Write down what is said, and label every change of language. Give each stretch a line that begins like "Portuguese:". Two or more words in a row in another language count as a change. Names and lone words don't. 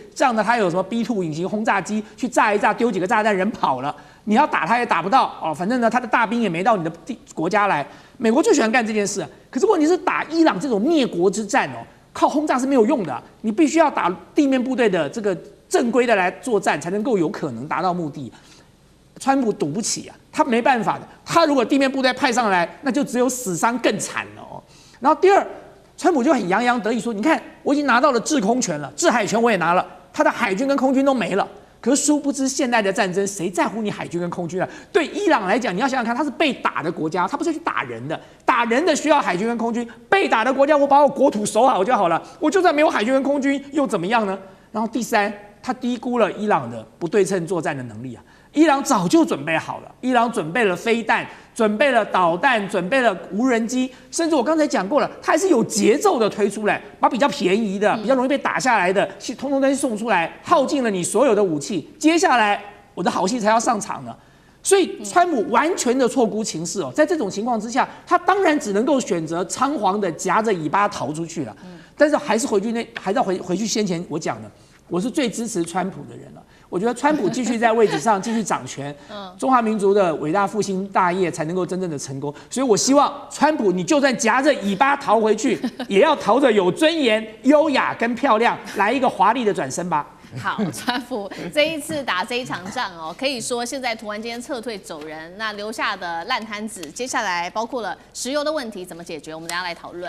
Chinese: 這樣的他有什麼 B2 隱形轟炸機去炸一炸，丟幾個炸彈，人跑了，你要打他也打不到哦。反正呢，他的大兵也沒到你的國家來。美國最喜歡幹這件事，可是問題是打伊朗這種滅國之戰哦，靠轟炸是沒有用的，你必須要打地面部隊的這個正規的來作戰，才能夠有可能達到目的。川普賭不起啊，他沒辦法的。他如果地面部隊派上來，那就只有死傷更慘了哦。然後第二，川普就很洋洋得意說：“你看，我已經拿到了制空權了，制海權我也拿了，他的海軍跟空軍都沒了。” 可是殊不知，現代的戰爭誰在乎你海軍跟空軍啊？對伊朗來講，你要想想看，他是被打的國家，他不是去打人的，打人的需要海軍跟空軍，被打的國家，我把我國土守好就好了，我就算沒有海軍跟空軍又怎麼樣呢？然後第三，他低估了伊朗的不對稱作戰的能力啊。伊朗早就準備好了，伊朗準備了飛彈，準備了導彈，準備了無人機，甚至我剛才講過了，它還是有節奏的推出來，把比較便宜的、比較容易被打下來的，通通都送出來，耗盡了你所有的武器。接下來我的好戏才要上場呢。所以川普完全的錯估情勢哦，在這種情況之下，他当然只能夠選擇倉皇的夾着尾巴逃出去了。但是還是要回去先前我講的，我是最支持川普的人了。我覺得川普繼續在位置上繼續掌權，中華民族的偉大復興大業才能夠真正的成功。所以我希望川普，你就算夾着尾巴逃回去，也要逃着有尊嚴、優雅跟漂亮，來一個華麗的轉身吧。好，川普這一次打這一場仗哦，可以說現在突然間撤退走人，那留下的爛攤子，接下來包括了石油的問題怎麼解決，我們等一下來討論。